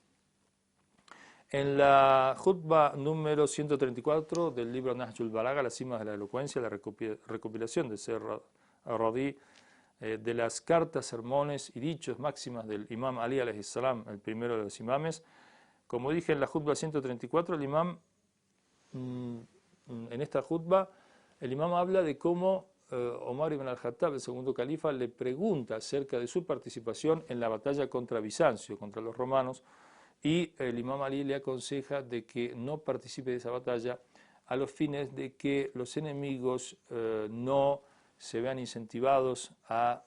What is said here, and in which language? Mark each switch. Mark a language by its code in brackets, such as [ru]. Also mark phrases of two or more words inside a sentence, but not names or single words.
[es] En la Jutba número 134 del libro Nahjul Balagha, las cimas de la elocuencia, la recopilación de Ser Radí, de las cartas, sermones y dichos máximas del Imam Ali [ar] عليه السلام, [es] el primero de los imames. Como dije en la Jutba 134, el imam, en esta Jutba, el imam habla de cómo Omar ibn al-Khattab, el segundo califa, le pregunta acerca de su participación en la batalla contra Bizancio, contra los romanos, y el imam Ali le aconseja de que no participe de esa batalla a los fines de que los enemigos no se vean incentivados a